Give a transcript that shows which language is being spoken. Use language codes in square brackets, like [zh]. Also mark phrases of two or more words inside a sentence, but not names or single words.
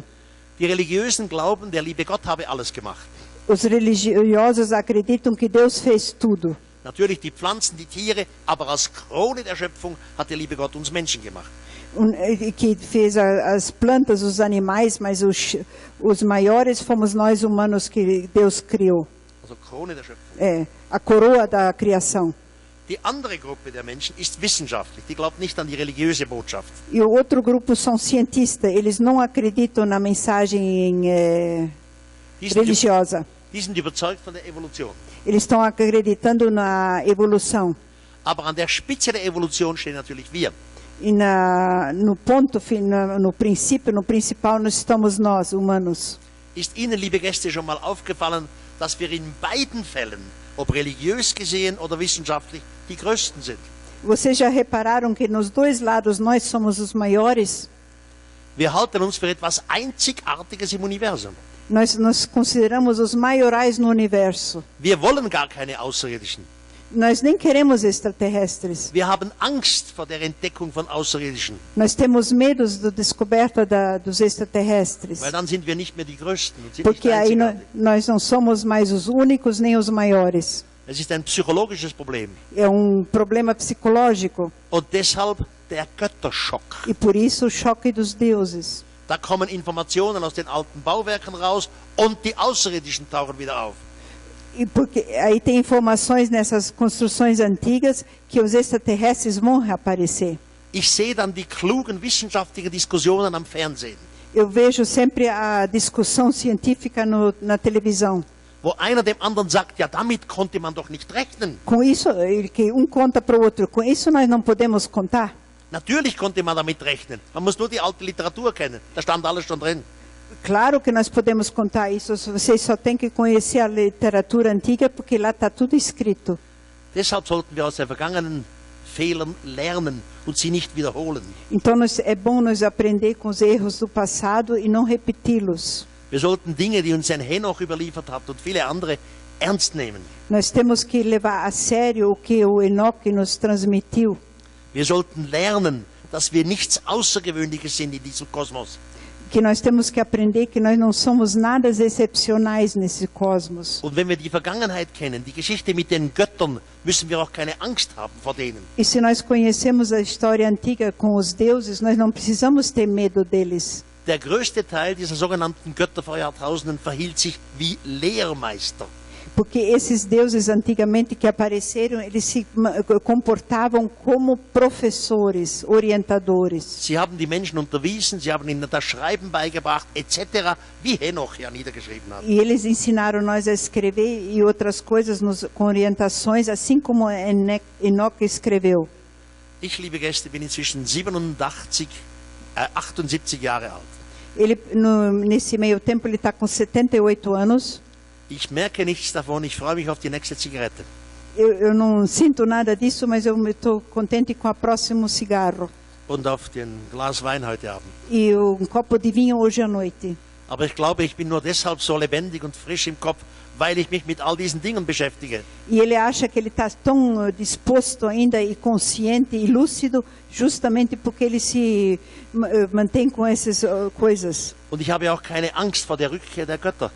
[de] Die Religiösen glauben, der liebe Gott habe alles gemacht. [pt] Os religiosos acreditam que Deus fez tudo. [de] Natürlich die Pflanzen, die Tiere, aber als Krone der Schöpfung hat der liebe Gott uns Menschen gemacht. [pt] Que fez as plantas, os animais, mas os maiores fomos nós humanos que Deus criou. [de] Also Krone der Schöpfung. [pt] É, a coroa da criação. [de] Die andere Gruppe der Menschen ist wissenschaftlich. Die glaubt nicht an die religiöse Botschaft. [pt] E o outro grupo são cientistas. Eles não acreditam na mensagem religiosa. [de] Die sind überzeugt von der Evolution. [pt] Eles estão acreditando na evolução. [de] Aber an der Spitze der Evolution stehen natürlich wir. [pt] E no ponto, no princípio, no principal, nós estamos nós, humanos. [de] Ist Ihnen, liebe Gäste, schon mal aufgefallen, dass wir in beiden Fällen, ob religiös gesehen oder wissenschaftlich, die Größten sind? [pt] Vocês já repararam que nos dois lados nós somos os maiores? [de] Wir halten uns für etwas Einzigartiges im Universum. [pt] Nós consideramos os maiorais no universo. [de] Wir wollen gar keine Außerirdischen. [pt] Nós nem queremos extraterrestres. [de] Wir haben Angst vor der Entdeckung von Außerirdischen. [pt] Nós temos medos da descoberta dos extraterrestres. [de] Weil dann sind wir nicht mehr die Größten und sind [pt] Porque [de] nicht [pt] aí [de] einzigartig. [pt] nós não somos mais os únicos nem os maiores. [de] Es ist ein psychologisches Problem. [pt] É problema psicológico. [de] Und deshalb der Götterschock. [pt] E por isso o choque dos deuses. [de] Da kommen Informationen aus den alten Bauwerken raus und die Außerirdischen tauchen wieder auf. [pt] E porque aí tem informações nessas construções antigas que os extraterrestres vão reaparecer. [de] Ich sehe dann die klugen wissenschaftlichen Diskussionen am Fernsehen, [pt] Eu vejo sempre a discussão científica na televisão. [de] wo einer dem anderen sagt, ja, damit konnte man doch nicht rechnen. [pt] Com isso, que conta para o outro, com isso nós não podemos contar. [de] Natürlich konnte man damit rechnen. Man muss nur die alte Literatur kennen. Da stand alles schon drin. [pt] Claro que nós podemos contar isso, vocês só têm que conhecer a literatura antiga, porque lá está tudo escrito. [de] Deshalb sollten wir aus den vergangenen Fehlern lernen und sie nicht wiederholen. [pt] Então é bom nós aprender com os erros do passado e não repeti-los. [de] Wir sollten Dinge, die uns ein Henoch überliefert hat und viele andere, ernst nehmen. [pt] Nós temos que levar a sério o que o Enoque nos transmitiu. [de] Wir sollten lernen, dass wir nichts Außergewöhnliches sind in diesem Kosmos. [pt] Que nós temos que aprender que nós não somos nada excepcionais nesse cosmos. [de] Und wenn wir die Vergangenheit kennen, die Geschichte mit den Göttern, müssen wir auch keine Angst haben vor denen. [pt] E se nós conhecemos a história antiga com os deuses, nós não precisamos ter medo deles. [de] Der größte Teil dieser sogenannten Götter vor Jahrtausenden verhielt sich wie Lehrmeister. [pt] Porque esses deuses antigamente que apareceram, eles se comportavam como professores, orientadores. [de] Sie haben die Menschen unterwiesen, sie haben ihnen das Schreiben beigebracht, etc., wie Henoch ja niedergeschrieben hat. [pt] E eles ensinaram nós a escrever e outras coisas com orientações, assim como Enoque escreveu. [de] Ich, liebe Gäste, bin inzwischen 78 Jahre alt. [pt] Ele, nesse meio tempo, ele está com 78 anos. [de] Ich merke nichts davon, ich freue mich auf die nächste Zigarette. [pt] Eu não sinto nada disso, mas eu estou contente com o próximo cigarro. [de] Und auf den Glas Wein heute Abend. [pt] E copo de vinho hoje à noite. [de] Aber ich glaube, ich bin nur deshalb so lebendig und frisch im Kopf, weil ich mich mit all diesen Dingen beschäftige. [pt] E ele acha que ele está tão disposto ainda e consciente e lúcido, justamente porque ele se mantém com essas coisas. [de] Und ich habe auch keine Angst vor der Rückkehr der Götter.